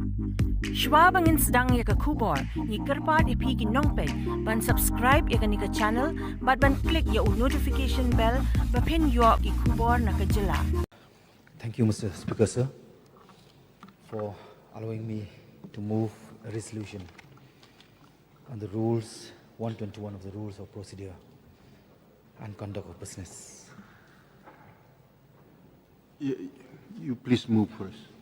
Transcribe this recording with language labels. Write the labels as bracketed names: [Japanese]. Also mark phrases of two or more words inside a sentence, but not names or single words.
[Pnar] Shwabangin sedang ya ke kubor, ni kerpat ipi ki nongpek, ban subscribe ya ke ni ke channel, ban klik ya [English] notification bell, [Pnar] bapin yo ki kubor na ke jylla. [English] Thank you, Mr. Speaker, sir, for allowing me to move a resolution on the rules, 121 of the Rules of Procedure and Conduct of Business. You please move first.